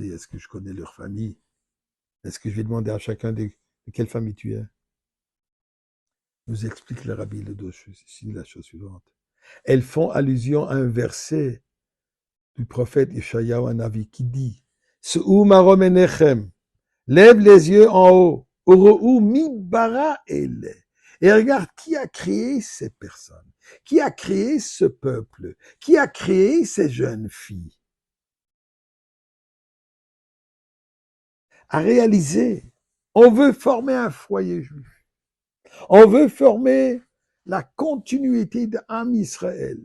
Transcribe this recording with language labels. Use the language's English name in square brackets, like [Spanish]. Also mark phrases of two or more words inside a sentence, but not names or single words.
[French] Est-ce que je connais leur famille? Est-ce que je vais demander à chacun de quelle famille tu es? Nous explique le Rabbi Ledosh ici la chose suivante. Elles font allusion à un verset du prophète Yeshayahu Hanavi qui dit [Hebrew] שְׂאוּ מָרוֹם עֵינֵיכֶם, [French] lève les yeux en haut, [Hebrew] וּרְאוּ מִי בָרָא אֵלֶּה. [French] Et regarde qui a créé ces personnes, qui a créé ce peuple, qui a créé ces jeunes filles. À réaliser, on veut former un foyer juif. On veut former la continuité d'Am Israël.